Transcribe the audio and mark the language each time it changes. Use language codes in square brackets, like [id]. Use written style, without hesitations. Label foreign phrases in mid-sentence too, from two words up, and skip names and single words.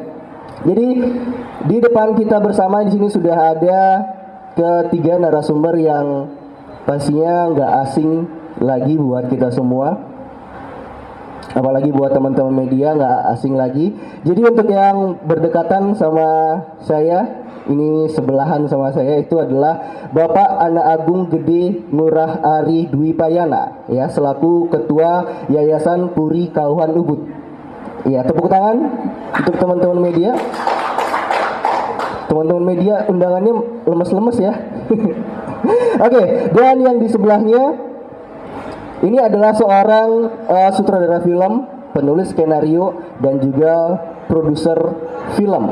[id] Jadi di depan kita bersama di sini sudah ada ketiga narasumber yang pastinya nggak asing lagi buat kita semua, apalagi buat teman-teman media nggak asing lagi. Jadi untuk yang berdekatan sama saya, ini sebelahan sama saya, itu adalah Bapak Anak Agung Gede Ngurah Ari Dwi Payana ya, selaku Ketua Yayasan Puri Kauhan Ubud. Ya, tepuk tangan untuk teman-teman media. Teman-teman media undangannya lemes-lemes ya. Oke, dan yang di sebelahnya ini adalah seorang sutradara film, penulis skenario dan juga produser film.